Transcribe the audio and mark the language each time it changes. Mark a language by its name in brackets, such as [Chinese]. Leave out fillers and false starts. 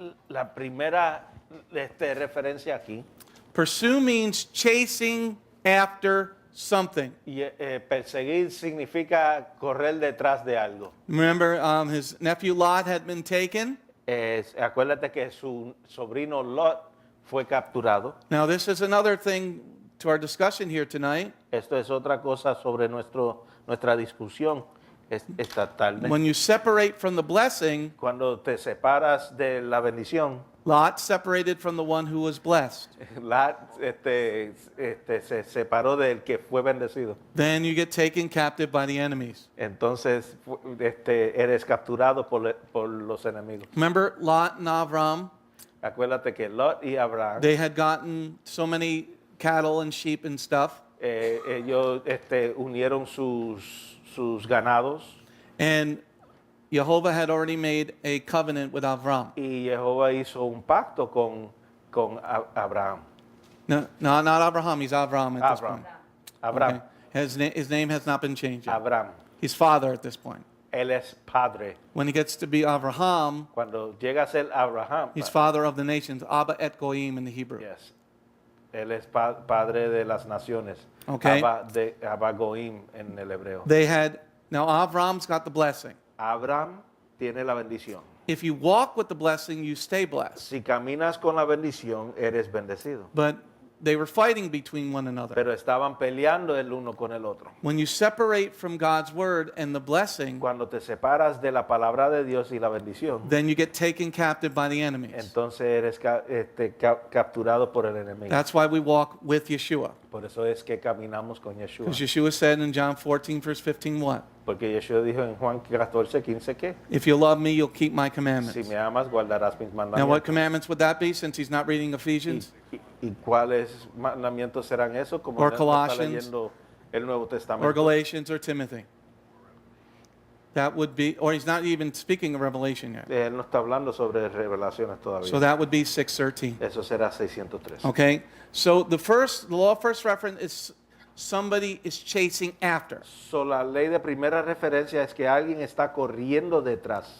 [Spanish] La primera referencia aquí, [English] pursue means chasing after something. [Spanish] y perseguir significa correr detrás de algo. [English] Remember, his nephew Lot had been taken. [Spanish] Acuérdate que su sobrino Lot fue capturado. [English] Now, this is another thing to our discussion here tonight. [Spanish] Esto es otra cosa sobre nuestra discusión esta tarde. [English] When you separate from the blessing, [Spanish] Cuando te separas de la bendición, [English] Lot separated from the one who was blessed. [Spanish] Lot se separó del que fue bendecido. [English] Then you get taken captive by the enemies. [Spanish] Entonces eres capturado por los enemigos. [English] Remember Lot and Avram? [Spanish] Acuérdate que Lot y Abraham, [English] They had gotten so many cattle and sheep and stuff. [Spanish] ellos unieron sus ganados, [English] And Jehovah had already made a covenant with Avram. [Spanish] y Jehová hizo un pacto con Abraham. [English] No, not Abraham. He's Avram at this [Spanish] Abraham. [English] point. [Spanish] Abraham. [English] Okay. His name has not been changed yet. [Spanish] Abraham. [English] He's father at this point. [Spanish] Él es padre. [English] When he gets to be Avraham, [Spanish] Cuando llega a ser Abraham, [English] he's father of the nations, [Hebrew] Abba et Goyim [English] in the Hebrew. yes. [Spanish] Él es padre de las naciones. [English] Okay. [Hebrew] Abba Goim [Spanish] en el hebreo. [English] Now Avram's got the blessing. [Spanish] Abraham tiene la bendición. [English] If you walk with the blessing, you stay blessed. [Spanish] Si caminas con la bendición, eres bendecido. [English] But they were fighting between one another. [Spanish] Pero estaban peleando el uno con el otro. [English] When you separate from God's word and the blessing, [Spanish] Cuando te separas de la palabra de Dios y la bendición, [English] then you get taken captive by the enemies. [Spanish] entonces eres capturado por el enemigo. [English] That's why we walk with Yeshua. [Spanish] Por eso es que caminamos con Yeshua. [English] Because Yeshua said in John 14, verse 15, what? [Spanish] Porque Yeshua dijo en Juan 14:15 que [English] If you love me, you'll keep my [Spanish] si [English] commandments. [Spanish] me amas guardarás mis [English] Now, what [Spanish] mandamientos. [English] commandments would that be since he's not reading Ephesians? [Spanish] ¿Y cuáles mandamientos serán esos? Como [English] Or [Spanish] no está [English] Colossians. [Spanish] leyendo el Nuevo [English] Or [Spanish] Testamento. [English] Galatians or Timothy? That would be, or he's not even speaking of Revelation yet. [Spanish] Él no está hablando sobre revelaciones todavía. [English] So that would be 613. [Spanish] Eso será 603. [English] Okay? So the law of first reference is somebody is chasing after. [Spanish] So, la ley de primera referencia es que alguien está corriendo detrás.